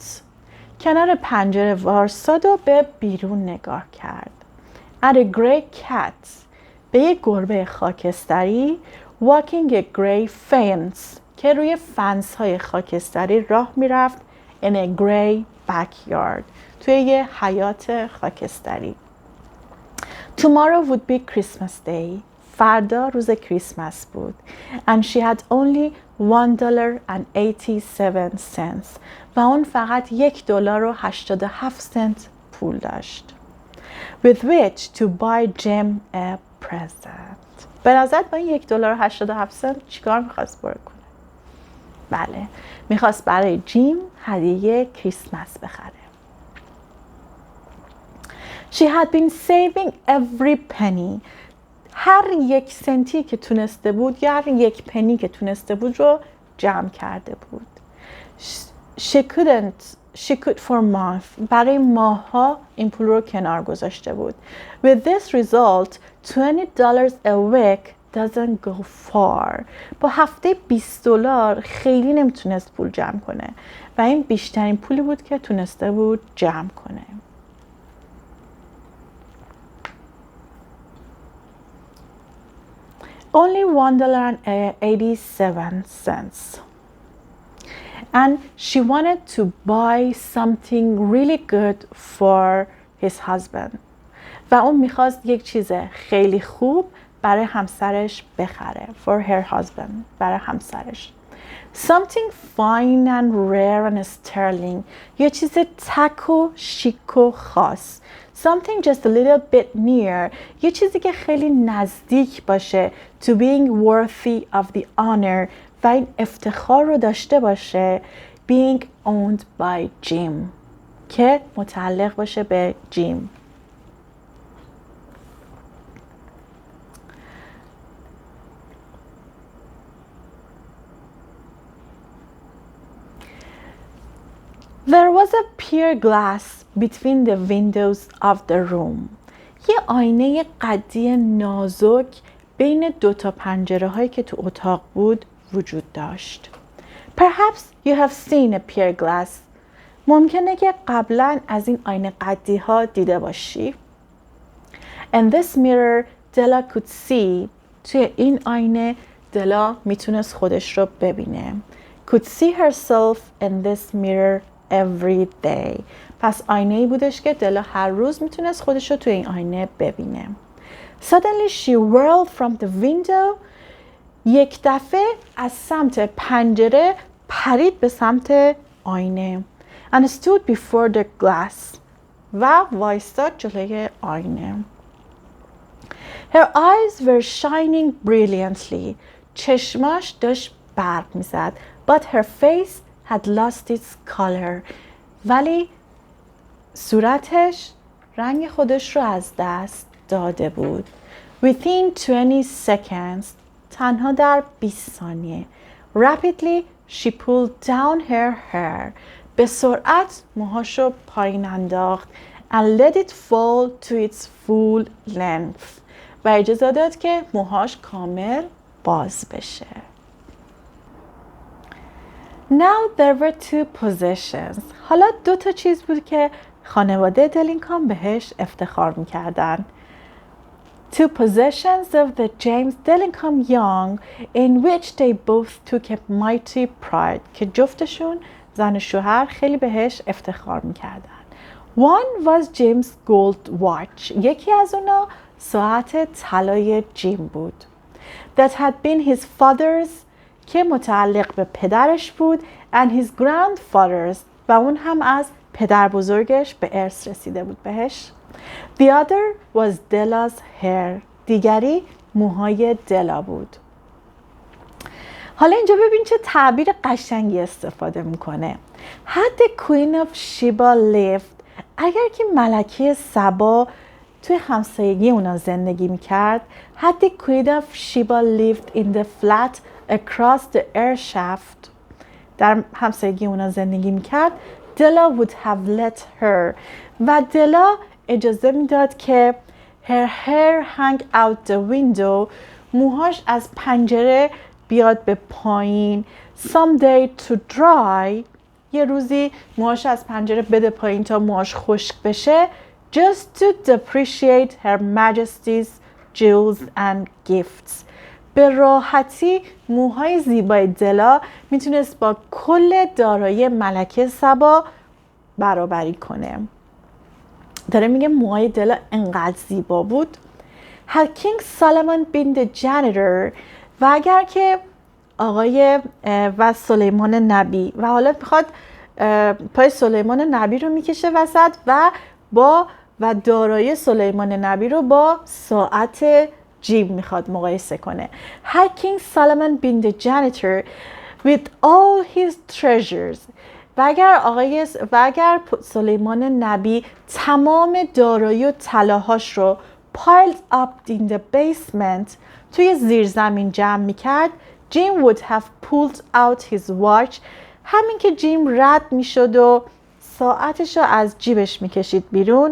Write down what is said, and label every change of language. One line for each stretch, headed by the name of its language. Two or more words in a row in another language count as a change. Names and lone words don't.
Persian: کنار پنجره وارساد و به بیرون نگاه کرد.
English: At a grey cat.
Persian: به یک گربه خاکستری.
English: Walking a grey fence.
Persian: که روی فنس های خاکستری راه میرفت.
English: In a grey backyard.
Persian: توی یه حیاط خاکستری.
English: Tomorrow would be Christmas Day.
Persian: فردا روز کریسمس بود.
English: And she had only $1.87.
Persian: و اون فقط $1.87 پول داشت.
English: With which to buy Jim a present.
Persian: به نظر با این $1.87 چیکار میخواست کنه؟ بله، میخواست برای جیم هدیه کریسمس بخره.
English: She had been saving every penny.
Persian: هر یک سنتی که تونسته بود یا هر یک پنی که تونسته بود رو جمع کرده بود.
English: She could for month.
Persian: برای ماه‌ها این پول رو کنار گذاشته بود.
English: With this result, $20 a week doesn't go far.
Persian: با هفته $20 خیلی نمیتونست پول جمع کنه و این بیشترین پولی بود که تونسته بود جمع کنه.
English: Only $1.87. And she wanted to buy something really good for his husband.
Persian: و اون میخواست یک چیز خیلی خوب برای همسرش بخره.
English: For her husband.
Persian: برای همسرش.
English: Something fine and rare and sterling.
Persian: یه چیز تک و شیک و خاص.
English: Something just a little bit near.
Persian: یه چیزی که خیلی نزدیک باشه
English: to being worthy of the honor
Persian: و این افتخار رو داشته باشه
English: being owned by Jim
Persian: که متعلق باشه به جیم.
English: There was a pier glass between the windows of the room.
Persian: یه آینه قدی نازک بین دو تا پنجره هایی که تو اتاق بود وجود داشت.
English: Perhaps you have seen a pier glass.
Persian: ممکنه که قبلا از این آینه قدی ها دیده باشی.
English: In this mirror, Della could see.
Persian: توی این آینه دلا میتونست خودش رو ببینه.
English: Could see herself in this mirror every day.
Persian: پس آینه‌ای بودش که دلا هر روز میتونست خودش رو توی این آینه ببینه.
English: Suddenly she whirled from the window.
Persian: یک دفعه از سمت پنجره پرید به سمت آینه.
English: And stood before the glass.
Persian: و وایستاد جلوی آینه.
English: Her eyes were shining brilliantly.
Persian: چشماش داشت برق میزد.
English: But her face had lost its color.
Persian: ولی صورتش رنگ خودش رو از دست داده بود.
English: Within 20 seconds.
Persian: تنها در 20 ثانیه.
English: Rapidly she pulled down her hair.
Persian: به سرعت موهاشو پایین انداخت.
English: And let it fall to its full length.
Persian: و اجازه داد که موهاش کامل باز بشه.
English: Now there were two possessions.
Persian: حالا دو تا چیز بود که خانواده دلینکام بهش افتخار میکردن.
English: Two possessions of the James Dillingham Young in which they both took a mighty pride.
Persian: که جفتشون زن و شوهر خیلی بهش افتخار میکردن.
English: One was Jim's gold watch.
Persian: یکی از اونا ساعت طلای جیم بود.
English: That had been his father's
Persian: که متعلق به پدرش بود
English: and his grandfather's
Persian: و اون هم از پدر بزرگش به ارث رسیده بود بهش.
English: The other was Della's hair.
Persian: دیگری موهای دلا بود. حالا اینجا ببین چه تعبیر قشنگی استفاده میکنه.
English: Had the Queen of Sheba lived.
Persian: اگر که ملکه سبا توی همسایگی اونا زندگی میکرد.
English: Had the Queen of Sheba lived in the flat across the air shaft.
Persian: در همسایگی اونا زندگی میکرد.
English: Della would have let her.
Persian: و دلا اجازه میداد که
English: her hair hang out the window.
Persian: موهاش از پنجره بیاد به پایین.
English: Someday to dry.
Persian: یه روزی موهاش از پنجره بده پایین تا موهاش خشک بشه.
English: Just to depreciate her majesty's jewels and gifts.
Persian: به راحتی موهای زیبای دلا میتونست با کل دارایی ملکه سبا برابری کنه. داره میگه موهای دلا انقدر زیبا بود.
English: Had King Solomon been the janitor.
Persian: و اگر که آقای و سلیمان نبی و حالا میخواد پای سلیمان نبی رو میکشه وسط و دارایی سلیمان نبی رو با ساعت جیم میخواد مقایسه کنه.
English: Had King Solomon been the janitor with all his treasures.
Persian: و اگر سلیمان نبی تمام دارایی و طلاهاش رو
English: piled up in the basement
Persian: توی زیرزمین جمع میکرد.
English: Jim would have pulled out his watch.
Persian: همین که جیم رد میشد و ساعتش رو از جیبش میکشید بیرون.